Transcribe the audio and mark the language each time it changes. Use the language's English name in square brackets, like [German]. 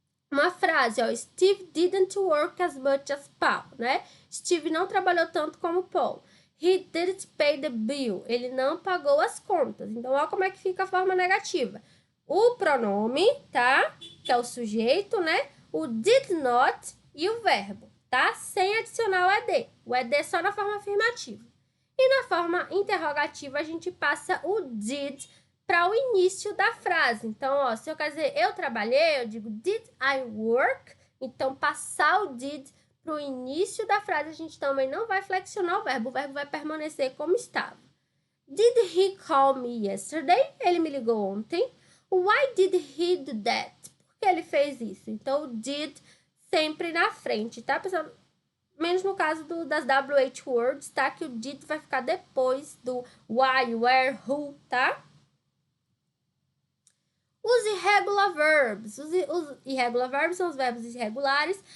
[Portuguese] Uma frase, ó, [English] Steve didn't work as much as Paul, né? [Portuguese] Steve não trabalhou tanto como Paul. [English] He didn't pay the bill. [Portuguese] Ele não pagou as contas. Então, ó como é que fica a forma negativa. O pronome, tá? Que é o sujeito, né? O did not e o verbo, tá? Sem adicionar o ED. O ED é só na forma afirmativa. E na forma interrogativa, a gente passa o did para o início da frase. Então, ó, se eu quer dizer eu trabalhei, eu digo [English] did I work? [Portuguese] Então, passar o did para o início da frase, a gente também não vai flexionar o verbo vai permanecer como estava. [English] Did he call me yesterday? [Portuguese] Ele me ligou ontem. [English] Why did he do that? [Portuguese] Por que ele fez isso? Então, o did sempre na frente, tá, pessoal? Menos no caso das WH words, tá? Que o did vai ficar depois do why, where, who, tá? Os irregular verbs. Os irregular verbs são os verbos irregulares.